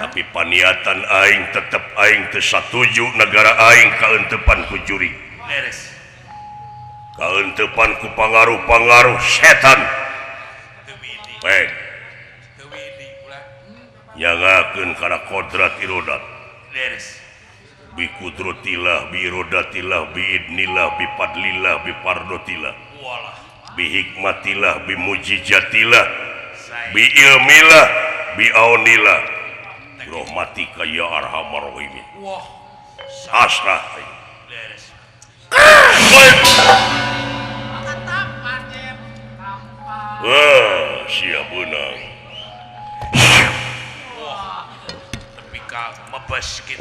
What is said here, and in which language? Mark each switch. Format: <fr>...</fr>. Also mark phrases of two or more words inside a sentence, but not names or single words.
<su>Tapi paniatan aing tetep aing teu satuju negara aing kaentepan ku juri. Leres. Kaentepan ku pangaruh-pangaruh setan. Teu widi. Peng Teu widi kulan. nyangakeun kana kodrat irodat. Leres.</su> <ar>بقدرة الله، بإرادة الله، بإذن الله، بفضل الله، بفردية الله,</ar> <su>Walah.</su> <ar>بحكمة الله، بمعجزة الله,</ar> <su>Saya.</su> <ar>بعلم الله، بعون الله. برحمتك يا أرحم الراحمين.</ar> <su>Wah. Asrah. Leres. Wah, sia beunang. Tapi ka mebes kitu.</su>